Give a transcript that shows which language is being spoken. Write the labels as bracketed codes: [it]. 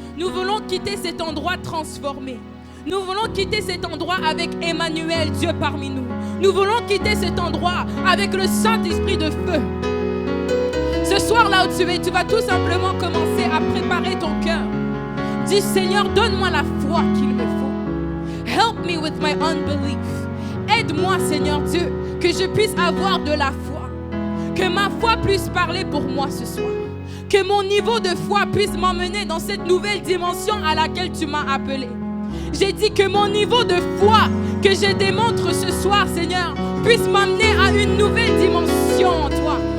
[fr] Nous voulons quitter cet endroit transformé. Nous voulons quitter cet endroit avec Emmanuel, Dieu parmi nous. Nous voulons quitter cet endroit avec le Saint-Esprit de feu. Ce soir, là où tu es, tu vas tout simplement commencer à préparer ton cœur. Dis, Seigneur, donne-moi la foi qu'il me faut. [en] Help me with my unbelief. [fr] Aide-moi, Seigneur Dieu, que je puisse avoir de la foi. Que ma foi puisse parler pour moi ce soir. Que mon niveau de foi puisse m'emmener dans cette nouvelle dimension à laquelle tu m'as appelé. J'ai dit que mon niveau de foi que je démontre ce soir, Seigneur, puisse m'amener à une nouvelle dimension en toi.